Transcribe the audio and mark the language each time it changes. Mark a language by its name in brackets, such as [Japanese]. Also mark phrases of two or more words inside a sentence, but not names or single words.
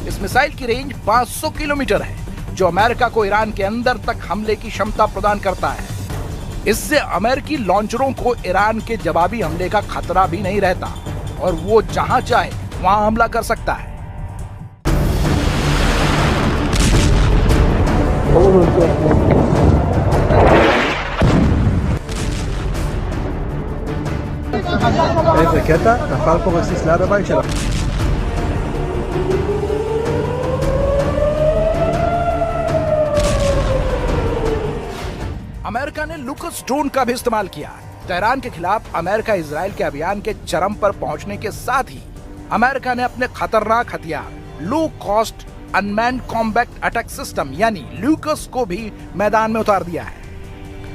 [Hindi] इस मिसाइल की रेंज 500 किलोमीटर है, जो अमेरिका को ईरान के अंदर तक हमले की क्षमता प्रदान करता है। इससे अमेरिकी लॉन्चरों को ईरान के जवाबी हमले का खतरा भी नहीं रहता और वो जहां चाहे वहां हमला कर सकता है। [Hebrew] איזה קטע, נפל פה רסיס ליד הבית שלו. [Hindi] अमेरिका ने लूकस ड्रोन का भी इस्तेमाल किया। तेहरान के खिलाफ अमेरिका इजराइल के अभियान के चरम पर पहुंचने के साथ ही अमेरिका ने अपने खतरनाक हथियार [English] low cost unmanned combat attack system [Hindi] यानी लूकस को भी मैदान में उतार दिया है।